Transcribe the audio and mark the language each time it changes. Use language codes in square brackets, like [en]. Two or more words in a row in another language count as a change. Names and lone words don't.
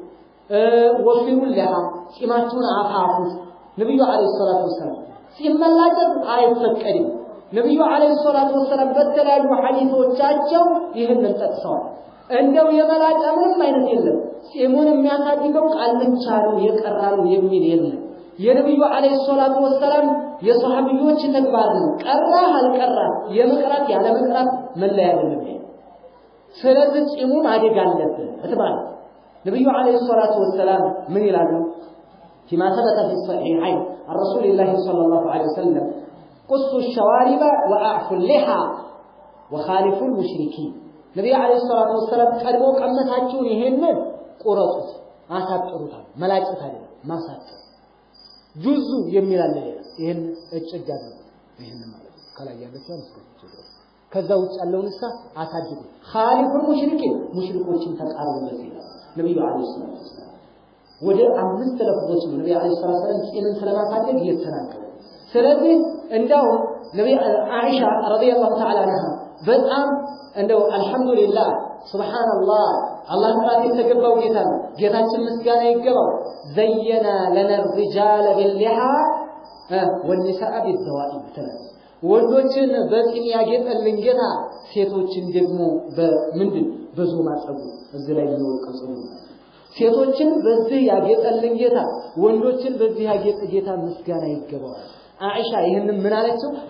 [ar] وفروا اللحى [am] ፂማችሁን አፋፉ ነብዩ [ar] عليه الصلاة والسلام [am] ሲመላጨት አይፈቀድም ነብዩ [ar] عليه الصلاة والسلام [am] በተለያዩ ሐዲሶቻቸው ይህንን ጠቅሰዋል እንደው የመላጫ ምንም አይነት የለም ፂሙን የሚያሳድገው ቃልቻ ነው የቀራሉ የሚል የለም የነብዩ [ar] عليه الصلاة والسلام [am] የሷሃቢዎች ተግባር ነው ቀራ አልቀራ የመቅራት ያለ መቅራት መለያ አይደለም ስለዚህ ፂሙ ማደግ አለበት እትባል ነብዩ [ar] عليه الصلاة والسلام [am] ምን ይላሉ [ar] فيما ثبت في الصحيحين عن رسول الله صلى الله عليه وسلم قصوا الشوارب واعفوا اللحى وخالفوا المشركين [am] ነብዩ [ar] عليه الصلاة والسلام [am] ቀድሞ ቀመታችሁን ይሄንን ቆረጡት አሳጥሩታል መላጭት አይደለም ማሳጠር ጁዙ የሚላል ይሄን እጭጋ ነው ይሄን ማለት ከላይ ያለችው መስከረም ከዛ ውጭ ያለውንሳ አሳድጉ ኻሊፉል ሙሽሪኮችን ተቃረቡ በዚህ ነብዩ [ar] عليه الصلاة والسلام [am] ወደ አምስት ለፍዞች ነብዩ [ar] عليه الصلاة والسلام [am] ፂምን ስለማሳደግ እየተናገሩ ስለዚህ እንዳው ነብዩ አኢሻ [ar] رضي الله تعالى عنها [am] በጣም እንደው [ar] الحمد لله سبحان الله الله تبارك [am] የተገባው ጌታ ነው ጌታችን ምስጋና ይገባው [ar] زين لنا الرجال باللحى والنساء بالدوائب [am] ወንዶችን በፂም ያጌጠልን ጌታ ሴቶችን ደግሞ በምንድን በዞማ ጸጉር እዚህ ላይ የሚወቀው ጸጉር ሴቶችን በዚህ ያጌጠልን ጌታ ወንዶችን በዚህ ያጌጠ ጌታ ምስጋና ይገባው አኢሻ ይሄንን ምን አለችው